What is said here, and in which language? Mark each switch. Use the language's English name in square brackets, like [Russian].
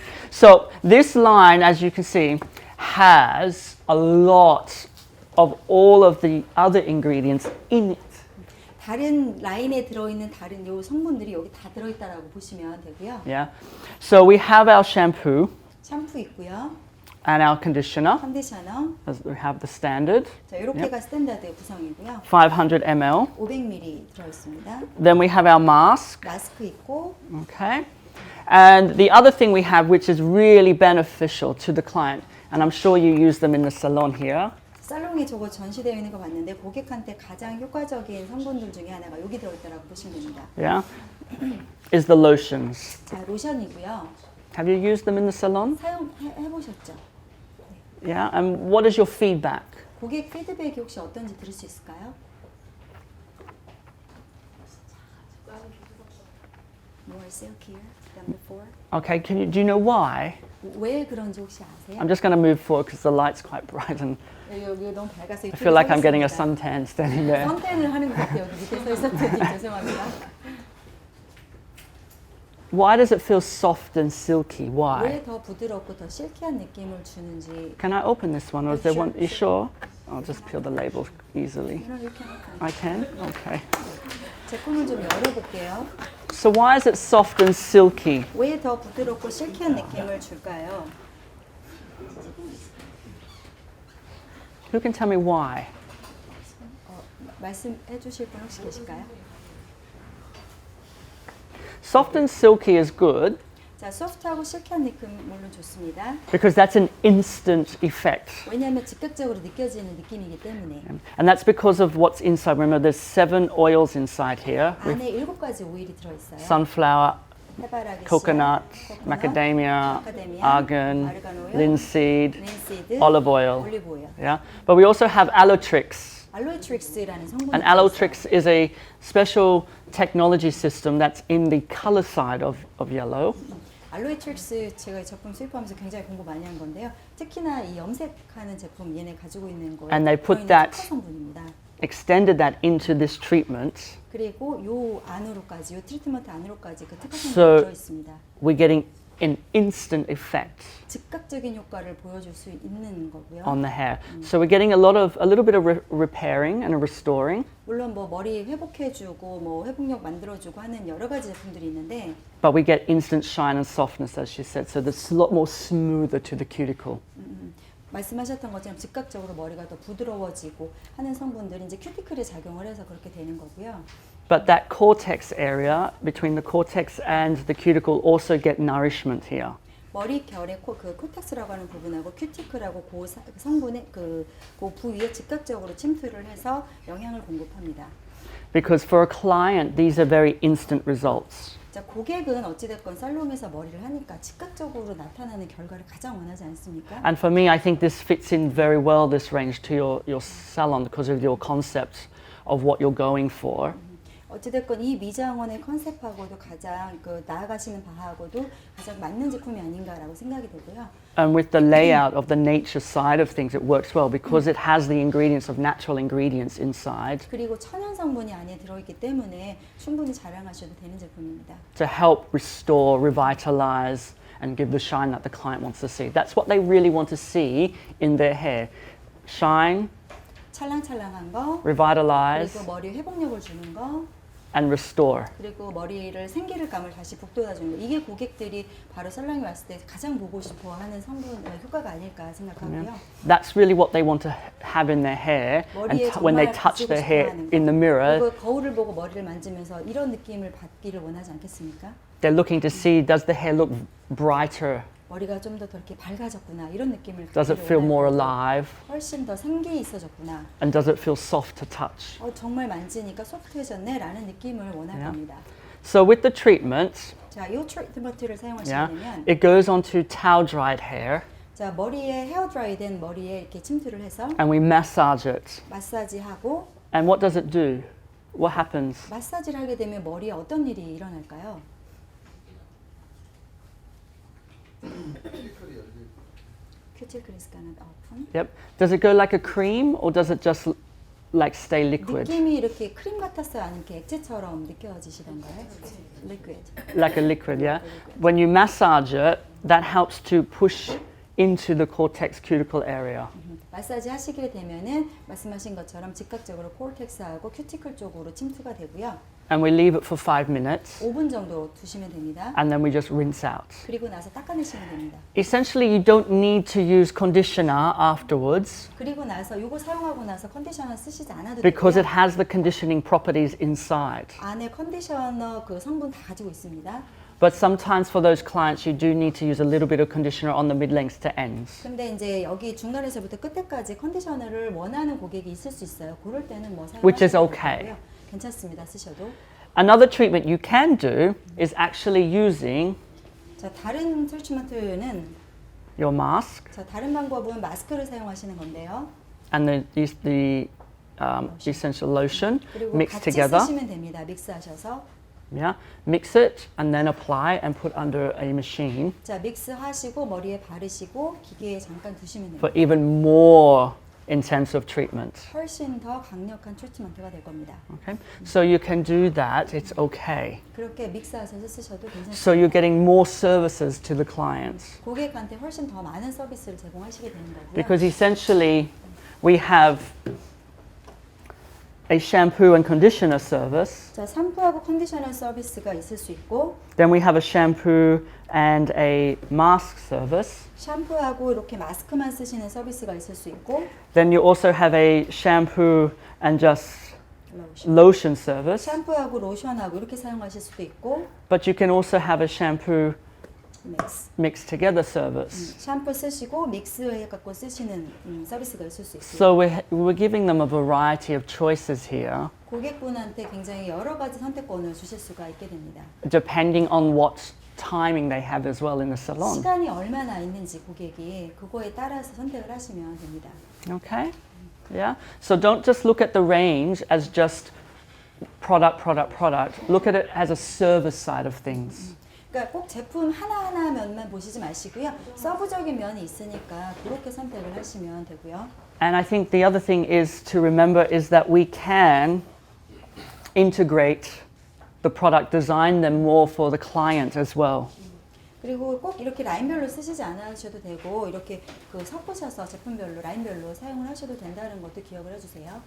[English] So this line, as you can see, has a lot of all of the other ingredients in it. [Korean] 다른 라인에 들어있는 다른 요 성분들이 여기 다 들어있다라고 보시면 되고요. [English] Yeah. So we have our shampoo [Korean] 샴푸 있고요. [English] and our conditioner. [Korean] 컨디셔너. [English] As we have the standard, [Korean] 자, 이렇게가 스탠다드 구성이고요. [English] 500 ml. [Korean] 500ml 들어있습니다. [English] Then we have our mask. [Korean] 마스크 있고 [English] Okay. And the other thing we have, which is really beneficial to the client, and I'm sure you use them in the salon here, [Korean] 살롱에 저거 전시되어 있는 거 봤는데 고객한테 가장 효과적인 성분들 중에 하나가 여기 들어있다라고 보시면 됩니다. [English] yeah, is the lotions. [Korean] 자, 로션이고요. [English] Have you used them in the salon? [Korean] 사용해보셨죠? [English] Yeah. And what is your feedback? [Korean] 고객 피드백이 혹시 어떤지 들을 수 있을까요? [English] More silkier than before. Okay. Do you know why? [Korean] 왜 그런지 혹시 아세요? [English] I'm just going to move forward because the light's quite bright and [Korean] 여기 너무 밝아서 [English] I feel like I'm getting a [Korean] 있습니다. [English] suntan standing there. [Korean] 선텐을 하는 것 같아요. 여기 밑에 서 있었더니 죄송합니다. [English] Why does it feel soft and silky? Why? [Korean] 왜 더 부드럽고 더 실키한 느낌을 주는지. [English] Can I open this one, or is there Sure, one? You sure? I'll just peel the label easily. You can open. I can. Okay. [Korean] 제품을 좀 열어볼게요. [English] So why is it soft and silky? [Korean] 왜 더 부드럽고 실키한 느낌을 줄까요? [English] Who can tell me why? [Korean] 말씀해 주실 분 혹시 계실까요? [English] Soft and silky is good [Korean] 자, 소프트하고 실키한 느낌 물론 좋습니다. [English] because that's an instant effect. [Korean] 왜냐하면 즉각적으로 느껴지는 느낌이기 때문에. [English] And that's because of what's inside. Remember, there's 7 oils inside here with [Korean] 안에 7가지 오일이 들어있어요. [English] sunflower, [Korean] 해바라기 [English] coconut, [Korean] 씨앗, [English] macadamia, argan, [Korean] 아르간 오일, [English] linseed, linseed, olive oil. [Korean] 올리브 오일. [English] Yeah, but we also have alotrix. [Korean] 알로이트릭스라는 성분이 [English] And [Korean] 들어있어요. [English] alotrix is a special technology system that's in the color side of yellow. [Korean] 알로이트릭스 제가 이 제품 수입하면서 굉장히 공부 많이 한 건데요. 특히나 이 염색하는 제품 얘네 가지고 있는 거에 [English] And they put [Korean] 들어있는 [English] that- [Korean] 특화 성분입니다. [English] Extended that into this treatment, [Korean] 그리고 요 안으로까지, 요 트리트먼트 안으로까지 그 특화 성분이 [English] So- [Korean] 들어있습니다. [English] we're getting an instant effect [Korean] 즉각적인 효과를 보여줄 수 있는 거고요. [English] on the hair. So we're getting a little bit of repairing and restoring, [Korean] 물론 뭐 머리 회복해주고 뭐 회복력 만들어주고 하는 여러 가지 제품들이 있는데 [English] but we get instant shine and softness, as she said. So it's a lot more smoother to the cuticle. [Korean] 말씀하셨던 것처럼 즉각적으로 머리가 더 부드러워지고 하는 성분들이 이제 큐티클에 작용을 해서 그렇게 되는 거고요. [English] But that cortex area, between the cortex and the cuticle, also get nourishment here. [Korean] 머리 결의 그 코텍스라고 하는 부분하고 큐티클하고 그 성분의 그 부위에 즉각적으로 침투를 해서 영향을 공급합니다. [English] Because for a client, these are very instant results. [Korean] 자, 고객은 어찌됐건 살롱에서 머리를 하니까 즉각적으로 나타나는 결과를 가장 원하지 않습니까? [English] And for me, I think this fits in very well, this range, to your salon because of your concept of what you're going for. [Korean] 어찌됐건 이 미장원의 컨셉하고도 가장 그 나아가시는 바하고도 가장 맞는 제품이 아닌가라고 생각이 되고요. [English] And with the layout of the nature side of things, it works well because it has the ingredients of natural ingredients inside [Korean] 그리고 천연 성분이 안에 들어있기 때문에 충분히 자랑하셔도 되는 제품입니다. [English] to help restore, revitalize, and give the shine that the client wants to see. That's what they really want to see in their hair. Shine, [Korean] 찰랑찰랑한 거, [English] revitalize, [Korean] 그리고 머리 회복력을 주는 거, [English] and restore. [Korean] 그리고 머리를 생기를감을 다시 북돋아주는 거. 이게 고객들이 바로 살롱에 왔을 때 가장 보고 싶어하는 성분 효과가 아닐까 생각하고요. [English] That's really what they want to have in their hair. And [Korean] 머리에 [English] when they touch their [Korean] 가지고 [English] hair [Korean] 싶어하는 [English] in the mirror, [Korean] 그리고 거울을 보고 머리를 만지면서 이런 느낌을 받기를 원하지 않겠습니까? [English] they're looking to see, does the hair look brighter? [Korean] 머리가 좀 더 이렇게 밝아졌구나 이런 느낌을 [English] Does it [Korean] 갖기를 [English] feel more [Korean] 원하는 거고, [English] alive? [Korean] 훨씬 더 생기 있어졌구나. [English] And does it feel soft to touch? [Korean] 정말 만지니까 소프트해졌네 라는 느낌을 원할 [English] Yeah. [Korean] 겁니다. [English] So with the treatment, [Korean] 자, 이 트리트먼트를 사용하시게 [English] yeah, [Korean] 되면 [English] it goes onto towel dried hair [Korean] 자, 머리에 헤어 드라이 된 머리에 이렇게 침투를 해서 [English] and we massage it. [Korean] 마사지하고 [English] And what does it do? What happens? [Korean] 마사지를 하게 되면 머리에 어떤 일이 일어날까요? 큐티클이 가는 오픈. [English] Yep. Does it go like a cream or does it just like stay liquid? [Korean] 느낌이 이렇게 크림 같았어요? 아니면 이렇게 액체처럼 느껴지시던가요? 리퀴드. [English] Like a liquid, yeah? When you massage it, that helps to push into the cortex cuticle area. [Korean] 마사지 하시게 되면은 말씀하신 것처럼 즉각적으로 콜텍스하고 큐티클 쪽으로 침투가 되고요. [English] And we leave it for 5 minutes. [Korean] 5분 정도 두시면 됩니다. [English] And then we just rinse out. [Korean] 그리고 나서 닦아내시면 됩니다. [English] Essentially, you don't need to use conditioner afterwards [Korean] 그리고 나서 이거 사용하고 나서 컨디셔너 쓰시지 않아도 [English] because it [Korean] 되고요. [English] has the conditioning properties inside. [Korean] 안에 컨디셔너 그 성분 다 가지고 있습니다. [English] But sometimes for those clients, you do need to use a little bit of conditioner on the mid-lengths to ends. [Korean] 근데 이제 여기 중간에서부터 끝에까지 컨디셔너를 원하는 고객이 있을 수 있어요. 그럴 때는 뭐 [English] Which is [Korean] 사용하셔도 [English] okay. [Korean] 되고요. 괜찮습니다. 쓰셔도. [English] Another treatment you can do is actually using [Korean] 자, 다른 트리트먼트는 [English] your mask [Korean] 자, 다른 방법은 마스크를 사용하시는 건데요. [English] and the essential lotion [Korean] 그리고 [English] mixed [Korean] 같이 [English] together. [Korean] 쓰시면 됩니다. 믹스하셔서. [English] Yeah, mix it and then apply and put under a machine [Korean] 자, 믹스하시고 머리에 바르시고 기계에 잠깐 두시면 됩니다. [English] for even more intensive treatment. [Korean] 훨씬 더 강력한 트리트먼트가 될 겁니다. [English] Okay, so you can do that. It's okay. [Korean] 그렇게 믹스하셔서 쓰셔도 괜찮습니다. [English] So you're getting more services to the clients [Korean] 고객한테 훨씬 더 많은 서비스를 제공하시게 되는 거고요. [English] because essentially we have a shampoo and conditioner service. [Korean] 자, 샴푸하고 컨디셔너 서비스가 있을 수 있고 [English] Then we have a shampoo and a mask service. [Korean] 샴푸하고 이렇게 마스크만 쓰시는 서비스가 있을 수 있고 [English] Then you also have a shampoo and just [Korean] 로션. [English] lotion service. [Korean] 샴푸하고 로션하고 이렇게 사용하실 수도 있고 [English] But you can also have a shampoo [Korean] 믹스. [English] mixed together service. [Korean] 샴푸 쓰시고 믹스해 갖고 쓰시는 서비스가 있을 수 있어요. [English] So we're giving them a variety of choices here, [Korean] 고객분한테 굉장히 여러 가지 선택권을 주실 수가 있게 됩니다. [English] depending on what timing they have as well in the salon. [Korean] 시간이 얼마나 있는지 고객이 그거에 따라서 선택을 하시면 됩니다. [English] Okay? Yeah? So don't just look at the range as just product. Look at it as a service side of things. [Korean] 그러니까 꼭 제품 하나하나 면만 보시지 마시고요. 서브적인 면이 있으니까 그렇게 선택을 하시면 되고요. [English] And I think the other thing is to remember is that we can integrate the product, design them more for the client as well. [Korean] 그리고 꼭 이렇게 라인별로 쓰시지 않으셔도 되고 이렇게 그 섞으셔서 제품별로 라인별로 사용을 하셔도 된다는 것도 기억을 해주세요.